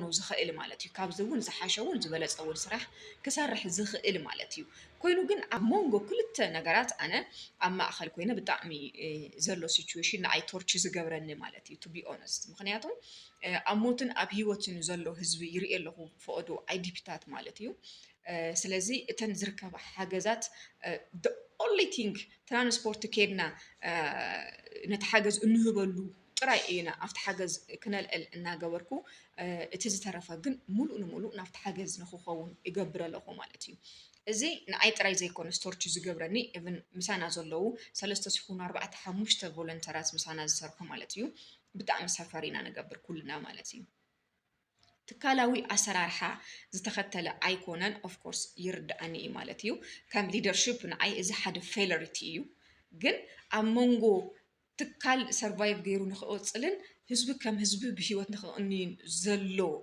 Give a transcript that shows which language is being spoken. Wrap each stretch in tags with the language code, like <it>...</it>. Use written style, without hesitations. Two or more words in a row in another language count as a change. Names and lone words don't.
<ti>ዝኽእል ማለት እዩ ካብዚ እውን ዝሓሸ እውን ዝበለፀ እውን ስራሕ ክሰርሕ ዝኽእል ማለት እዩ ኮይኑ ግን ኣብ ሞንጎ ክልተ ነገራት ኣነ ኣብ ማእኸል ኮይነ ብጣዕሚ ዘሎ ሲቹዌሽን ንዓይ ቶርች ዝገብረኒ ማለት እዩ</ti> <en>to be honest</en> <ti>ምክንያቱ ኣብ ሞትን ኣብ ሂወትን ዘሎ ህዝቢ ይርኢ ኣለኹ ፈቐዱ ኣይዲፒታት ማለት እዩ ስለዚ እተን ዝርከባ ሓገዛት</ti> <en>the only thing</en> <ti>ትራንስፖርት ከድና ነቲ ሓገዝ እንህበሉ ጥራይ ኢና ኣብቲ ሓገዝ ክነልዕል እናገበርኩ እቲ ዝተረፈ ግን ሙሉእ ንሙሉእ ናብቲ ሓገዝ ንክኸውን ይገብር ኣለኹ ማለት እዩ እዚ ንዓይ ጥራይ ዘይኮነ ስቶርች ዝገብረኒ ኢቭን ምሳና ዘለዉ 3 ሲኹኑ 4 5 ቮለንተራት ምሳና ዝሰርሑ ማለት እዩ ብጣዕሚ ሰፈር ኢና ንገብር ኩልና ማለት እዩ ትካላዊ ኣሰራርሓ ዝተኸተለ ኣይኮነን</ti> <en>of course</en> <ti>ይርዳእኒ እዩ ማለት እዩ ከም ሊደርሺፕ ንዓይ እዚ ሓደ ፌለሪቲ እዩ ግን ኣብ መንጎ ትካል ሰርቫይቭ ገይሩ ንክቕፅልን ህዝቢ ከም ህዝቢ ብሂወት ንክቕንይን ዘሎ</ti>